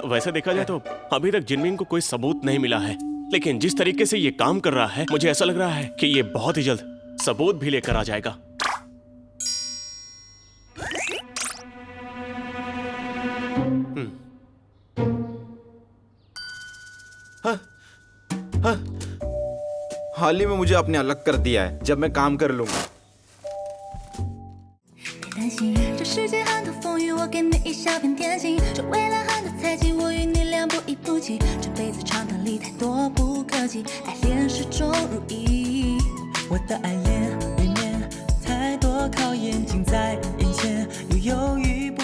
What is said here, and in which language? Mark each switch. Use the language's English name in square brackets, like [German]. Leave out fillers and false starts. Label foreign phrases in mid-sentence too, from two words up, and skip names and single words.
[Hindi] वैसे देखा जाए तो अभी तक जिनमिंग को कोई सबूत नहीं मिला है, लेकिन जिस तरीके से ये काम कर रहा है, मुझे ऐसा लग रहा है कि ये बहुत ही जल्द सबूत भी लेकर आ जाएगा। हाल ही में मुझे आपने अलग कर दिया है। जब मैं काम कर लूंगा। [Chinese] 担心这世界很多风雨，我给你一小片天晴。这未来很多猜忌，我与你两不一不弃。这辈子长短里太多不可及，爱恋始终如一。我的爱恋里面太多考验近在眼前，又犹豫。